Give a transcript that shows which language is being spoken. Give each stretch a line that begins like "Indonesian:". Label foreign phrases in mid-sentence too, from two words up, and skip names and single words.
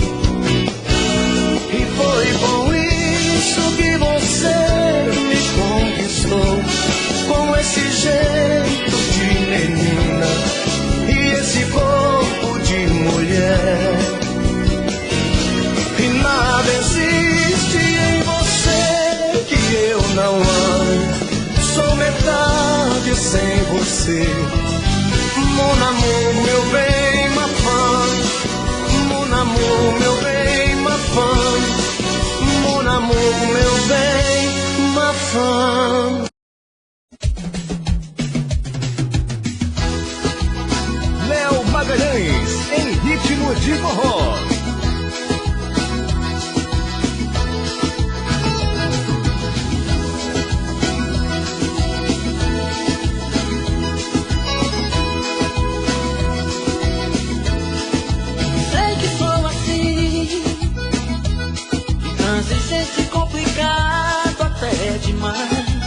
Portuguese: E foi bom isso que você me conquistou, com esse jeito de menina e esse corpo de mulher. E nada existe em você que eu não ame, sou metade sem você.
French: Mon amour,
Portuguese: meu bem,
French: ma femme. Mon amour,
Portuguese: meu bem,
French: ma femme. Mon amour,
Portuguese: meu bem,
French: ma femme.
Portuguese: Léo Magalhães, em ritmo de forró. Sei que sou assim, intransigente, complicado até demais.